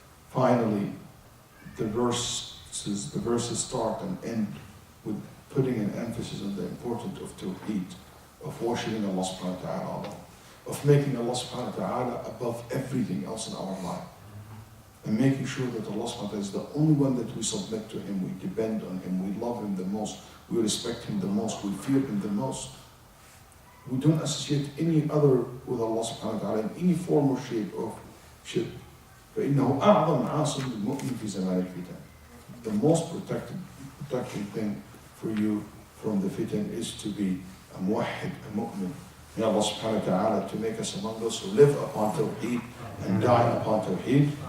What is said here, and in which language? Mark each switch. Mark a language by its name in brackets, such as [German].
[English] Finally, the verses start and end with putting an emphasis on the importance of tawheed, of worshiping Allah subhanahu wa ta'ala, of making Allah subhanahu wa ta'ala above everything else in our life. And making sure that Allah subhanahu wa ta'ala is the only one that we submit to Him, we depend on Him, we love Him the most, we respect Him the most, we fear Him the most. We don't associate any other with Allah subhanahu wa ta'ala in any form or shape of shirk. [Arabic] فإنه أعظم عاصم للمؤمن في زمان الفتن. [English] The most protecting thing for you from the fitan is to be a muwahhid, a mu'min. May Allah subhanahu wa ta'ala to make us among those who live upon tawheed and die upon tawheed.